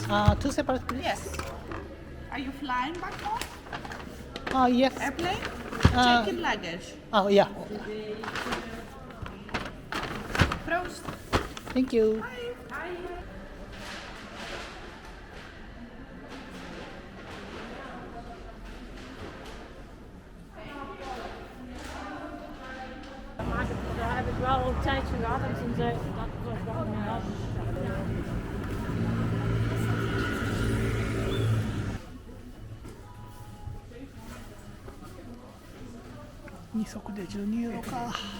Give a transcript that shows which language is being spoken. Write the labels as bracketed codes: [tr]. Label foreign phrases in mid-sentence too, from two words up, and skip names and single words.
[en] Two separate, please. Yes. Are you flying back home? Yes. Airplane? Uh, Check-in luggage. Oh, yeah. Proost. Thank you. [nl] Daar heb ik wel tijd voor gehad en toen zei dat was wel een [ja] 二足で12ユーロか。